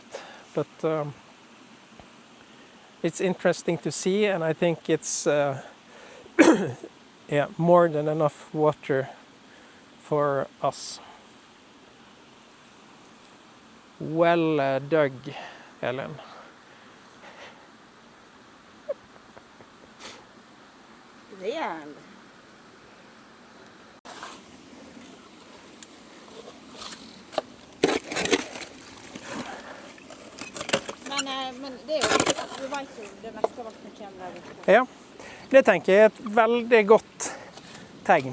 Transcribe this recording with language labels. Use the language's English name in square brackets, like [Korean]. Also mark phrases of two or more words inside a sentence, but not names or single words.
[English] But it's interesting to see, and I think it's yeah, more than enough water for us. Well dug, Ellen. Real. [Norwegian] Men det er jo, du vet jo det meste vannet kommer der ute. Ja, det tenker jeg er et veldig godt tegn.